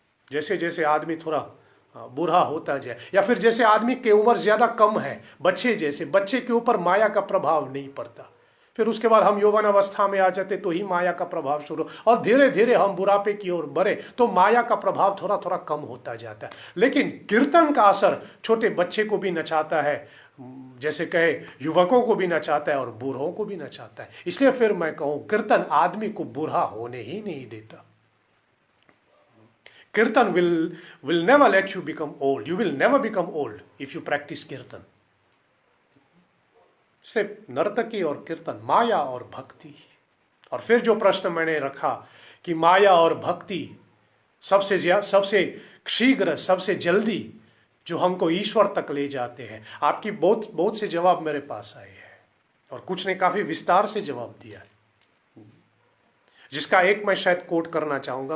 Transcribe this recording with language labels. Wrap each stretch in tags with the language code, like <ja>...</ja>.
<hi>जैसे जैसे आदमी थोड़ा बूढ़ा होता जाए, या फिर जैसे आदमी की उम्र ज्यादा कम है, बच्चे के ऊपर माया का प्रभाव नहीं पड़ता, फिर उसके बाद हम यौवन अवस्था में आ जाते तो ही माया का प्रभाव शुरू, और धीरे धीरे हम बुढ़ापे की ओर बढ़े तो माया का प्रभाव थोड़ा थोड़ा कम होता जाता है। लेकिन कीर्तन का असर छोटे बच्चे को भी नचाता है, जैसे कहे युवकों को भी नचाता है और बूढ़ों को भी नचाता है। इसलिए फिर मैं कहूं कीर्तन आदमी को बूढ़ा होने ही नहीं देता।</hi> <en>Kirtan will never let you become old. You will never become old if you practice kirtan.</en> <hi>इसलिए नर्तकी और कीर्तन, माया और भक्ति। और फिर जो प्रश्न मैंने रखा कि माया और भक्ति सबसे शीघ्र, सबसे जल्दी जो हमको ईश्वर तक ले जाते हैं? आपकी बहुत बहुत से जवाब मेरे पास आए हैं और कुछ ने काफी विस्तार से जवाब दिया है, जिसका एक मैं शायद कोट करना चाहूँगा।</hi>